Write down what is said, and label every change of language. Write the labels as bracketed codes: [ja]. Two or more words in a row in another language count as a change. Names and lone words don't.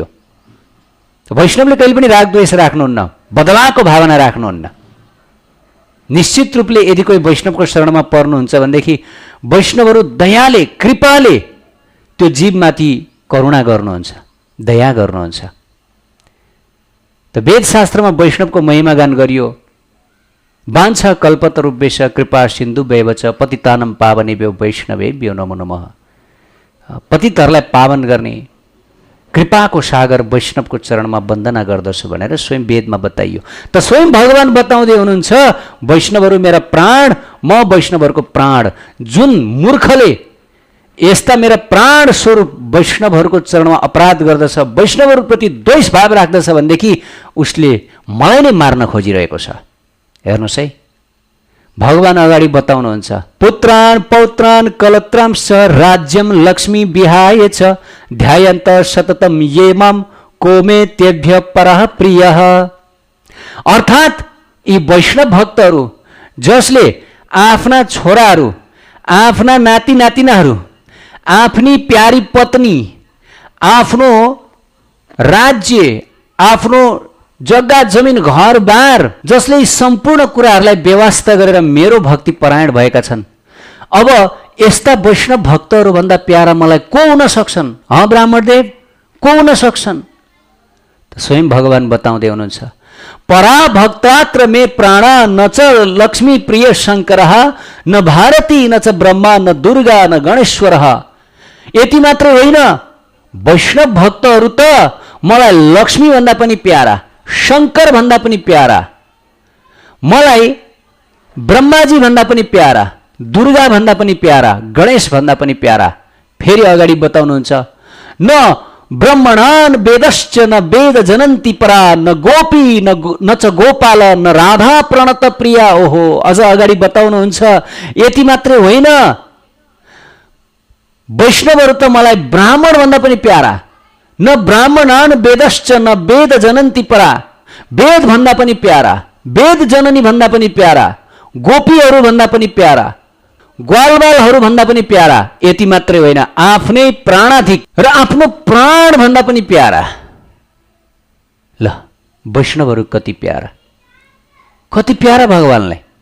[ne] वैष्णवले कहिले पनि राग द्वेष राख्नुहुन्न, बदलाको भावना राख्नुहुन्न। निश्चित रूपले यदि कोही वैष्णवको शरणमा पर्नुहुन्छ भनेदेखि वैष्णवहरू दयाले कृपाले त्यो जीवमाथि करुणा गर्नुहुन्छ, दया गर्नुहुन्छ। त वेदशास्त्रमा वैष्णवको महिमा गान गरियो। [sa] वाञ्छ कल्पतरुभ्यश्च कृपा सिन्धु वैवच पतितानं पावनेभ्यो वैष्णवेभ्यो नमो नमः। [ne] पतितहरूलाई पावन गर्ने कृपाको सागर वैष्णवको चरणमा वन्दना गर्दछु भनेर स्वयं वेदमा बताइयो। त स्वयं भगवान बताउँदै हुनुहुन्छ वैष्णवहरू मेरा प्राण, म वैष्णवहरूको प्राण। जुन मूर्खले यस्ता मेरा प्राण स्वरूप वैष्णवहरूको चरणमा अपराध गर्दछ, वैष्णवहरूप्रति द्वेष भाव राख्दछ भनेदेखि उसले मलाई नै मार्न खोजिरहेको छ। हेर्नुहोस् है, भगवान अगाडि बताउनुहुन्छ [sa] पुत्रान पौत्रान कलत्रांश राज्यम लक्ष्मी विहाय च ध्यायन्त सततम ये माम कोमे तेभ्य परः प्रियः। [ne] अर्थात् यी वैष्णव भक्तहरू जसले आफ्ना छोराहरू, आफ्ना नाति नातिनाहरू, आफ्नी प्यारी पत्नी, आफ्नो राज्य, आफ्नो जग्गा जमिन घरबार, जसले सम्पूर्ण कुराहरूलाई व्यवस्था गरेर मेरो भक्ति परायण भएका छन्, अब यस्ता वैष्णव भक्तहरू भन्दा प्यारा मलाई को हुन सक्छन्? ब्राह्मणदेव, को हुन सक्छन्? स्वयं भगवान बताउँदै हुनुहुन्छ [sa] परा भक्तात्र मे प्राणा न च लक्ष्मी प्रिय शङ्करः न भारती न च ब्रह्मा न दुर्गा न गणेश्वरः। [ne] यति मात्र होइन, वैष्णव भक्तहरू त मलाई लक्ष्मी भन्दा पनि प्यारा, शङ्कर भन्दा पनि प्यारा, मलाई ब्रह्माजी भन्दा पनि प्यारा, दुर्गा भन्दा पनि प्यारा, गणेश भन्दा पनि प्यारा। फेरि अगाडि बताउनुहुन्छ [sa] न ब्रह्मणान वेदश्च न वेद जनन्ति परा न गोपी न च गोपाल न राधा प्रणत प्रिया। [ne] ओहो, अझ अगाडि बताउनुहुन्छ यति मात्रै होइन, वैष्णवहरू त मलाई ब्राह्मण भन्दा पनि प्यारा, [sa] न ब्राह्मणान वेदश्च न वेद जनन्ति परा, [ne] वेद भन्दा पनि प्यारा, वेद जननी भन्दा पनि प्यारा, गोपीहरू भन्दा पनि प्यारा, ग्वालबालहरू भन्दा पनि प्यारा। यति मात्रै होइन, आफ्नै प्राणाधिक र आफ्नो प्राण भन्दा पनि प्यारा। ल, वैष्णवहरू कति प्यारा, कति प्यारा भगवानलाई।